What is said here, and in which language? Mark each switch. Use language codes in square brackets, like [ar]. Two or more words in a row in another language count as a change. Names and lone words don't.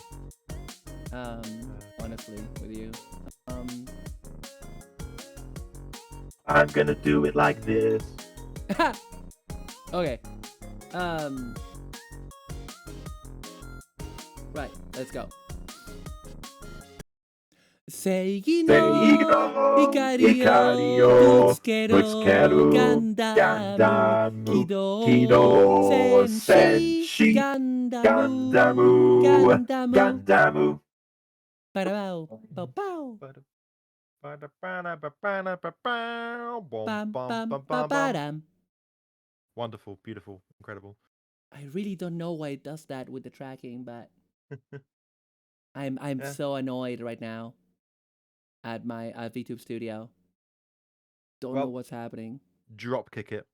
[en] Honestly, with you. I'm gonna do it like this. Okay. Right, let's go. [ja] 正義の、怒りを、ぶつける、ガンダム、機動、戦士、ガンダム. Parabao, pow pow. Bam, bam, ba-ba-dam. [en] Wonderful, beautiful, incredible. I really don't know why it does that with the tracking, but I'm so annoyed right now at my VTube Studio. Don't know what's happening. Drop kick it.